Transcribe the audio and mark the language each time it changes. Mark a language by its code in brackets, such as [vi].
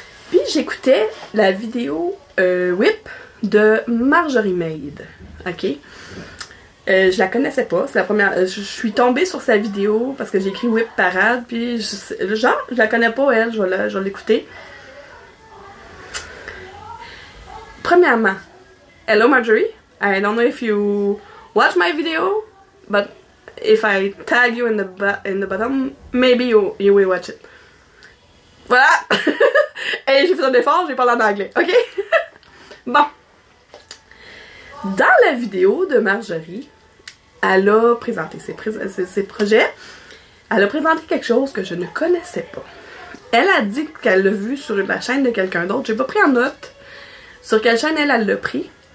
[fr] Puis j'écoutais la vidéo Whip de Marjorie Maid. Ok? Je la connaissais pas, c'est la première. Je suis tombée sur sa vidéo parce que j'ai écrit Whip Parade, puis je la connais pas elle, je vais l'écouter. Premièrement, [en] hello Marjorie, I don't know if you watch my video, but if I tag you in the bottom, maybe you will watch it. [fr] Voilà! Et j'ai fait un effort, j'ai parlé en anglais, ok? Bon. Dans la vidéo de Marjorie, elle a présenté ses projets. Elle a présenté quelque chose que je ne connaissais pas. Elle a dit qu'elle l'a vu sur la chaîne de quelqu'un d'autre. J'ai pas pris en note sur quelle chaîne elle l'a pris.